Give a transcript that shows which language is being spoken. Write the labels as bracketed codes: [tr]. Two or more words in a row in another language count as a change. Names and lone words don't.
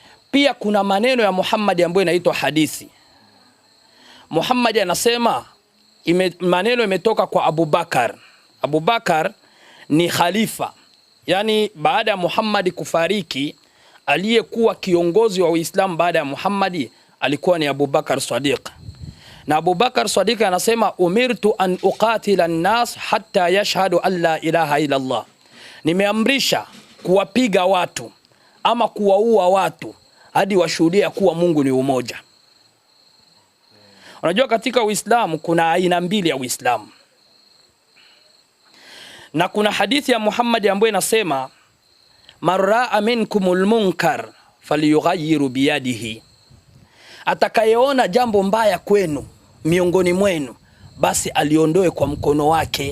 [sw] Pia kuna maneno ya Muhammad ambayo inaitwa hadithi. Muhammad anasema maneno imetoka kwa Abu Bakar. Abu Bakar ni khalifa, yani baada ya Muhammad kufariki, aliyekuwa kiongozi wa Uislamu baada ya Muhammad alikuwa ni Abu Bakar Sadiq. Na Abu Bakar Sadiq anasema [ar] أمرت أن أقاتل الناس حتى يشهدوا أن لا إله إلا الله, [sw] nimeamrisha kuwapiga watu ama kuwaua watu hadi washuhudia kuwa Mungu ni umoja. Unajua katika Uislamu kuna aina mbili ya Uislamu. Na kuna hadithi ya Muhammad ambayo inasema [ar] من رأى منكم المنكر فليغيره بيده, [sw] atakayeona jambo mbaya kwenu miongoni mwenu basi aliondoe kwa mkono wake.